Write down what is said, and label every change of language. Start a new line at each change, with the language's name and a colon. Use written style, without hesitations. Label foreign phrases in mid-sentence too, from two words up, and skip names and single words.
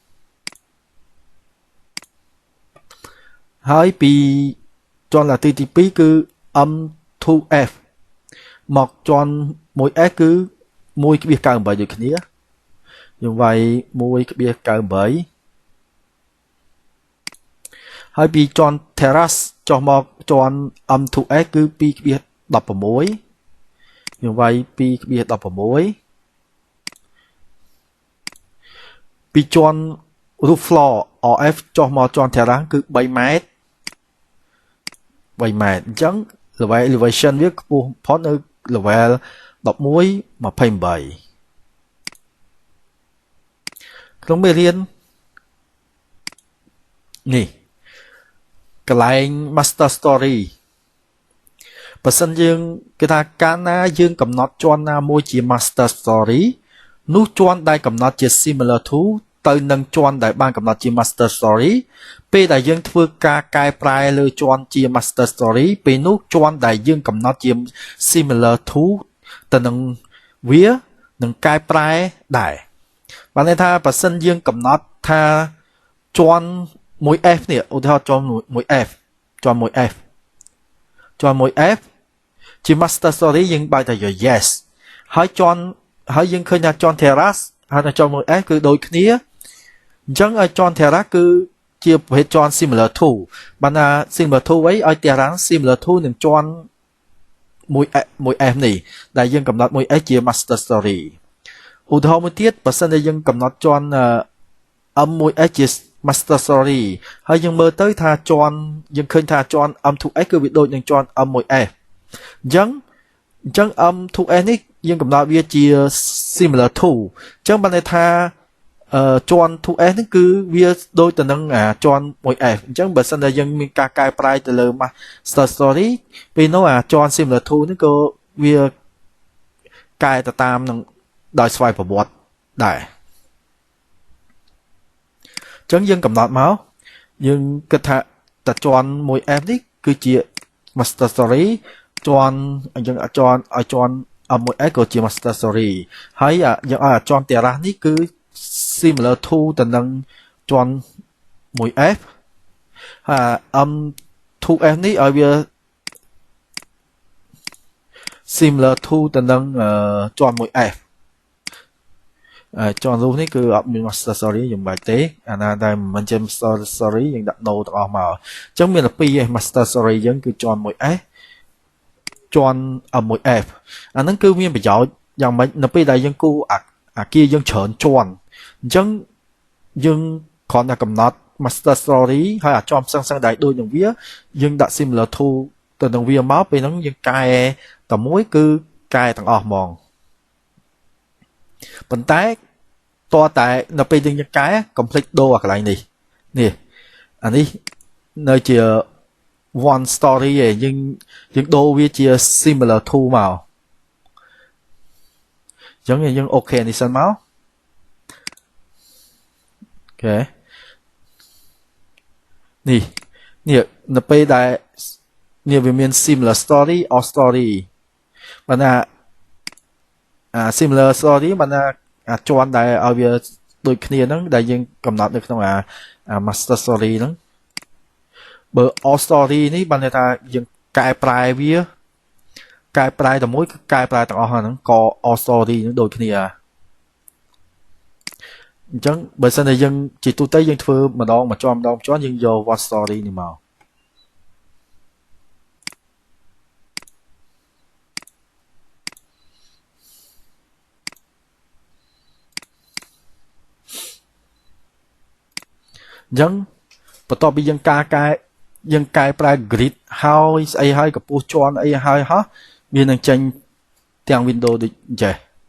Khmer: ហើយពីជាន់លាទីទី 2 គឺ M2F មកជាន់ 1S គឺ 1 ក្បៀស 98 ដូចគ្នាយើងវាយ 1 ក្បៀស 98 ហើយពីជាន់ terrace ចុះមកជាន់ M2S គឺ 2 ក្បៀស 16 យើងវាយ 2 ក្បៀស 16 ពីជាន់
English: roof floor RF
Khmer: ចុះមកជាន់ terrace គឺ 3 ម៉ែត្រ 3 ម៉ែត្រអញ្ចឹង
English: level elevation
Khmer: វាខ្ពស់ផុតនៅ level 11 28 ក្នុងមេរៀននេះកន្លែង
English: master story
Khmer: បើសិនយើងគេថា កាលណាយើងកំណត់ជាន់ណាមួយជា
English: master story
Khmer: នោះជាន់ដែលកំណត់ជា
English: similar to
Khmer: ទៅនឹងជាន់ដែលបានកំណត់ជា
English: master story
Khmer: ពេលដែល យើងធ្វើការកែប្រែលើជាន់ជា
English: master story
Khmer: ពេលនោះជាន់ដែលយើងកំណត់ជា
English: similar to
Khmer: ទៅនឹង វានឹងកែប្រែដែរបានន័យថាបើសិនយើងកំណត់ថាជាន់ 1F នេះឧទាហរណ៍ជាន់ 1F ជាន់ 1F ជាន់ 1F ជា
English: master story
Khmer: យើងបែរទៅ yes ហើយជាន់ហើយយើងឃើញថាជាន់ terrace ហើយជាន់ 1S គឺដូចគ្នាអញ្ចឹងឲ្យជាន់ terrace គឺជាប្រភេទជាន់
English: similar to
Khmer: បានថា
English: similar to
Khmer: អីឲ្យ
English: terrace similar to
Khmer: នឹងជាន់ 1F នេះដែលយើងកំណត់ 1S ជា
English: master story
Khmer: ឧទាហរណ៍មួយទៀតបើសិនតែយើងកំណត់ជាន់ M1S ជា
English: master story
Khmer: ហើយយើងមើលទៅថាជាន់យើងឃើញថាជាន់ M2S គឺវាដូចនឹងជាន់ M1S អញ្ចឹង M2S នេះយើងកំណត់វាជា
English: similar to
Khmer: អញ្ចឹងបានន័យថាជាន់ 2S ហ្នឹងគឺវាដូចទៅនឹងជាន់ 1S អញ្ចឹងបើសិនតែយើងមានការកែប្រែទៅលើ
English: master story
Khmer: ពេលនោះជាន់
English: similar to
Khmer: ហ្នឹងក៏វាកែទៅតាមនឹងដោយស្វ័យប្រវត្តិដែរ អញ្ចឹងយើងកំណត់មកយើងគិតថាតែជាន់ 1F នេះគឺជា
English: master story
Khmer: ជាន់យើងឲ្យជាន់ M1S ក៏ជា
English: master story
Khmer: ហើយយើងឲ្យជាន់ terrace នេះគឺ
English: similar to
Khmer: ទៅនឹងជាន់ 1F ហើយ M2F នេះឲ្យវា
English: similar to
Khmer: ទៅនឹងជាន់ 1F ជាន់ roof នេះគឺអត់មាន
English: master story
Khmer: យើងបាច់ទេអាណាដែលមិនជា master story យើងដាក់ no ទាំងអស់មកអញ្ចឹងមានតែពីរឯង
English: master story
Khmer: យើងគឺជាន់ 1S ជាន់ M1F អាហ្នឹងគឺមានប្រយោជន៍យ៉ាងម៉េចនៅពេលដែលយើងគូអាគារយើងច្រើនជាន់អញ្ចឹងយើងគ្រាន់តែកំណត់
English: master story
Khmer: ហើយអាចចំសឹងដែលដូចនឹងវាយើងដាក់
English: similar to
Khmer: ទៅនឹងវាមកពេលហ្នឹងយើងកែតែមួយគឺកែទាំងអស់ហ្មង ប៉ុន្តែតើតែនៅពេលយើងកែ complete ដូរអាកន្លែងនេះអានេះនៅជា
English: one story
Khmer: ឯងយើងដូរវាជា
English: similar to
Khmer: មក អញ្ចឹងយើងអូខេនេះសិនមកអូខេនេះនៅពេលដែលនេះវាមាន similar
English: story or story
Khmer: បានថា
English: similar story
Khmer: បានថាជាន់ដែលឲ្យវាដូចគ្នាហ្នឹងដែលយើងកំណត់នៅក្នុង
English: master story
Khmer: ហ្នឹងបើ
English: all story
Khmer: នេះបានថាយើងកែប្រែវាកែប្រែតែមួយគឺកែប្រែទាំងអស់ហ្នឹងក៏
English: all story
Khmer: ហ្នឹងដូចគ្នា អញ្ចឹងបើសិនតែយើងជាទូទៅយើងធ្វើម្ដងមួយជាន់យើងយក
English: one story
Khmer: នេះមក អញ្ចឹងបន្ទាប់ពីយើងកែប្រែ grid ហើយស្អីហើយកម្ពស់ជាន់អីហើយហោះវានឹងចេញទាំង window ដូចចេះ